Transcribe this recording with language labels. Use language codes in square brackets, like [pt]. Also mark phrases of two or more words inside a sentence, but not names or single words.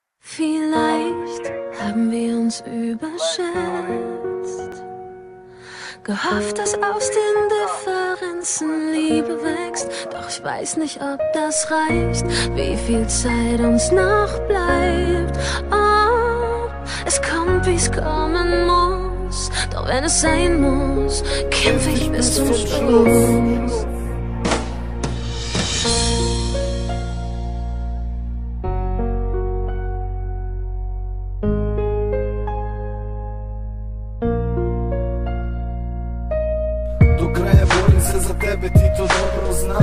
[de] Vielleicht haben wir uns überschätzt, gehofft, dass aus den Differenzen Liebe wächst. Doch ich weiß nicht, ob das reicht, wie viel Zeit uns noch bleibt. Oh, es kommt, wie es kommen muss, doch wenn es sein muss, kämpfe ich bis zum Schluss. [sr] Do kraja borim se za tebe, ti to dobro znaš.